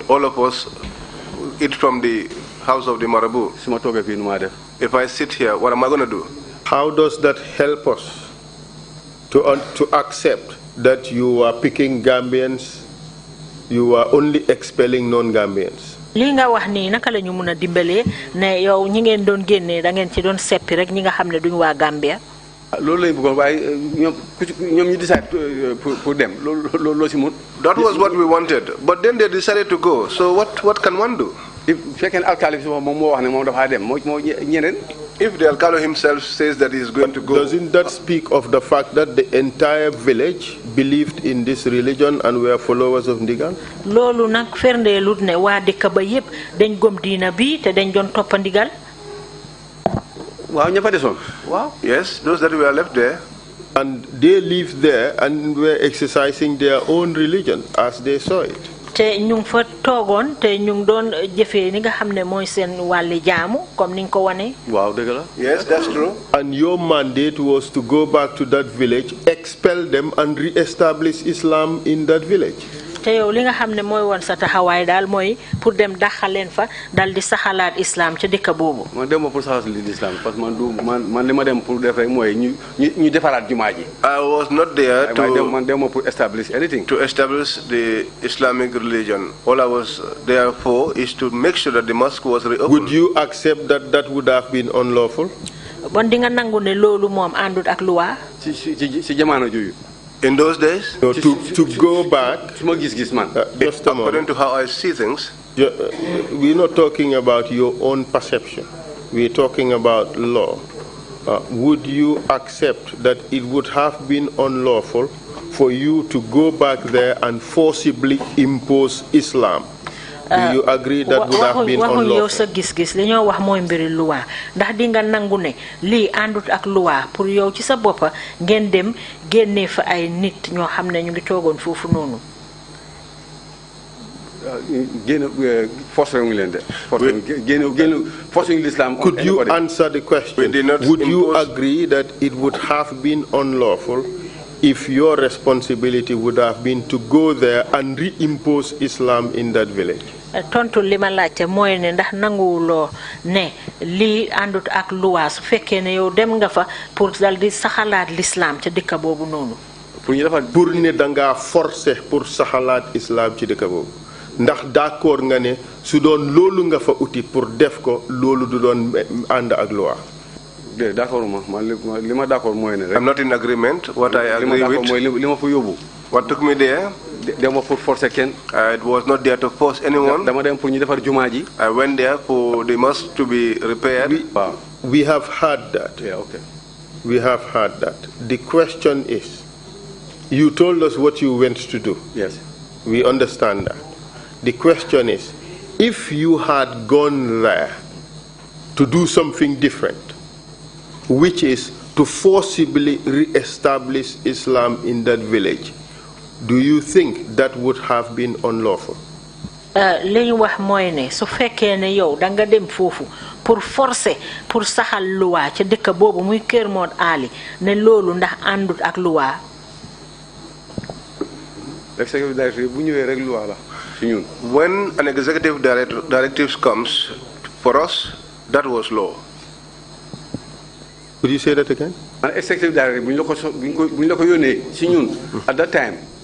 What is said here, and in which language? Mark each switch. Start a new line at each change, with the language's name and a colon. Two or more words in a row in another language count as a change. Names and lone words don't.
English: All of us eat from the house of the Marabu. If I sit here, what am I going to do? How does that help us to accept that you are picking Gambians, you are only expelling non-Gambians?
Wolof: Li nga wax ni naka lañu mëna dimbalé né yow ñi ngeen doon génné da ngeen ci doon seppi rek ñi nga xamné duñ wa Gambia. Loolu lañ bëggoon waaye ñom ñu decide pour dem loolu ci mën.
English: That was what we wanted, but then they decided to go. So what can one do?
Wolof: If fekkene alkali mom mo wax né mom dafa dem mo ñeneen.
English: If the Alcalo himself says that he is going to go. Doesn't that speak of the fact that the entire village believed in this religion and were followers of Ndigal?
Wolof: Lolu nak ferndelut ne wa dekk ba yépp dañ gom diina bi te dañ doon top Ndigal. Waaw ña fa desoon.
English: Wow. Yes, those that were left there. And they lived there and were exercising their own religion as they saw it.
Wolof: Te ñu fa togon te ñu doon jëfé ni nga xamné moy seen walli jaamu comme niñ ko wone. Waaw deug la.
English: Yes, that's true. And your mandate was to go back to that village, expel them and re-establish Islam in that village.
Wolof: Te yow li nga xamné moy won sa taxaway dal moy pour dem daxal len fa dal di saxalat islam ci dëkk bobu. Man dem pour saxal l'islam
French: parce que
Wolof: man li ma dem pour def rek moy ñu défarat jumaa ji.
English: I was not there to establish anything. To establish the Islamic religion. All I was there for is to make sure that the mosque was reopened. Would you accept that that would have been unlawful?
Wolof: Bon di nga nangu ne lolu mom andut ak loi. Ci jamono joyu.
English: In those days, to go back, just a according to how I see things, we're not talking about your own perception. We're talking about law. Would you accept that it would have been unlawful for you to go back there and forcibly impose Islam? Do you agree that would have been unlawful?
Wolof: Sa gis-gis li ñoo wax mooy mbiri loi ndax di nga nangu ne lii àndut ak loi pour yow ci sa boppa ngeen dem génnee fa ay nit ñoo xam ne ñu ngi toogoon foofu noonu.
English: Could you answer the question? Would you agree that it would have been unlawful if your responsibility would have been to go there and reimpose Islam in that village?
Wolof: Tontu li ma laajte mooy ne ndax nanguwuloo ne lii àndut ak loi su fekkee ne yow dem nga fa pour dal di saxalaat l'islam ca dëkk boobu noonu. Pour ne danga forcé pour saxalaat islam ci dëkk boobu ndax d'accord nga ne su doon loolu nga fa uti pour def ko loolu du doon ànd ak loi.
English: I'm not in agreement. What I agree with, what took me there, it was not there to force anyone. I went there for the mosque to be repaired. We have heard that. Yeah, okay. We have heard that. The question is, you told us what you went to do. Yes. We understand that. The question is, if you had gone there to do something different, which is to forcibly re-establish Islam in that village, do you think that would have been unlawful?
Wolof: Li ñu wax mooy ne su fekkee ne yow da nga dem foofu
French: pour forcer
Wolof: pour saxal loi ca dëkk boobu muy Kër Mod Ali ne loolu ndax àndut ak loi.
English: When an executive directive comes, for us, that was law. Could you say that again? An executive directive, at that time,